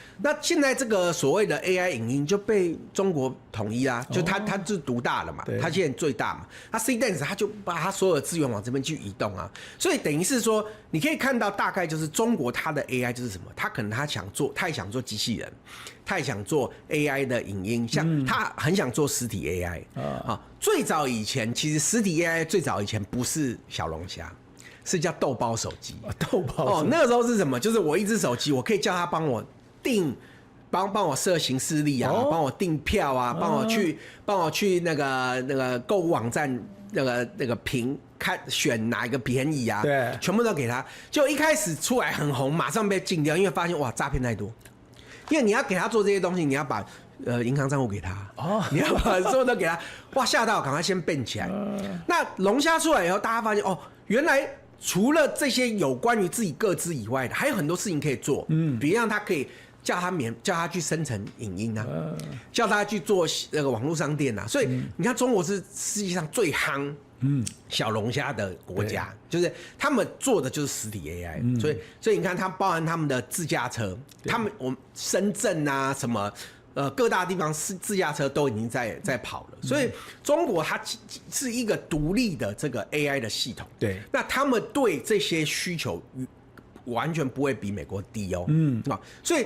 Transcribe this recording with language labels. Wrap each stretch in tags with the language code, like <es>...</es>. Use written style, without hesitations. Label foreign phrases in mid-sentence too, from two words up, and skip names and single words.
<zh>那現在這個所謂的 AI 影音就被中國統一啦，就它就獨大了嘛，它現在最大嘛。它 C-Dance 它就把它所有的資源往這邊去移動啊，所以等於是說，你可以看到大概就是中國它的 AI 就是什麼，它可能它也想做機器人，他也想做 AI 的影音，像他很想做實體 AI 啊。最早以前，其實實體 AI 最早以前不是小龍蝦，是叫豆包手機。豆包那個時候是什麼？就是我一只手機，我可以叫他幫我訂，幫我設行事曆啊，幫我訂票啊，幫我去那個購物網站那個看選哪一個便宜啊，對，全部都給他。就一開始出來很紅，馬上被禁掉，因為發現哇詐騙太多。因為你要給他做這些東西，你要把銀行賬戶給他，你要把所有都給他，哇嚇到，趕快先變起來。那龍蝦出來以後，大家發現原來除了這些有關於自己個資以外的，還有很多事情可以做。比如讓他可以叫他去生成影音啊，叫他去做那個網絡商店啊。所以你看，中國是世界上最夯小龍蝦的國家，就是他們做的就是實體 AI，所以你看，它包含他們的自駕車，我們深圳啊什麼各大地方自駕車都已經在跑了，所以中國它是一個獨立的這個 AI 的系統，對，那他們對這些需求完全不會比美國低哦，所以。</zh>